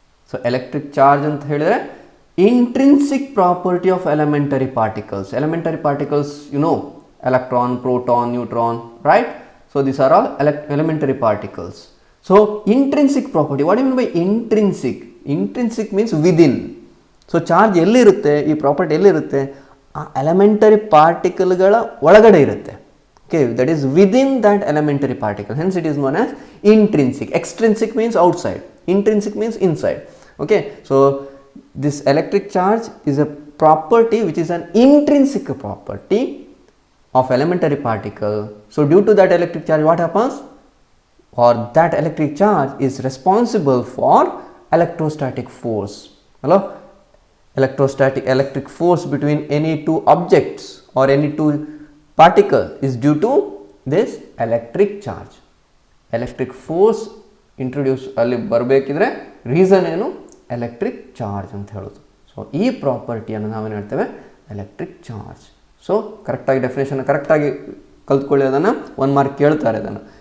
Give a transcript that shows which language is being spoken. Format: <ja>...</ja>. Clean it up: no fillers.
<en>So electric charge</en> <kn>anta helidre</kn> <en>intrinsic property of elementary particles. Elementary particles, you know, electron, proton, neutron, right? So these are all elementary particles. So intrinsic property, what do you mean by intrinsic? Intrinsic means within.</en> <kn>So charge ಎಲ್ಲಿರುತ್ತೆ, ಈ property ಎಲ್ಲಿರುತ್ತೆ, ಆ elementary ಪಾರ್ಟಿಕಲ್ಗಳ ಒಳಗಡೆ ಇರುತ್ತೆ.</kn> <en>Okay, that is within that elementary particle, hence it is known as intrinsic. Extrinsic means outside, intrinsic means inside. Okay, so this electric charge is a property which is an intrinsic property of elementary particle. So due to that electric charge what happens, or that electric charge is responsible for electrostatic force. Hello, electric force between any two objects or any two particle is due to this electric charge. Electric force introduce</en> <kn>ಅಲ್ಲಿ ಬರಬೇಕಿದ್ರೆ reason ಏನು, electric charge ಅಂತ ಹೇಳೋದು. So ಈ ಪ್ರಾಪರ್ಟಿಯನ್ನು ನಾವೇನು ಹೇಳ್ತೇವೆ, electric charge. So ಕರೆಕ್ಟಾಗಿ definition ಕರೆಕ್ಟಾಗಿ ಕಲ್ತ್ಕೊಳ್ಳಿ, ಅದನ್ನು 1 ಮಾರ್ಕ್ ಕೇಳ್ತಾರೆ ಅದನ್ನು.</kn>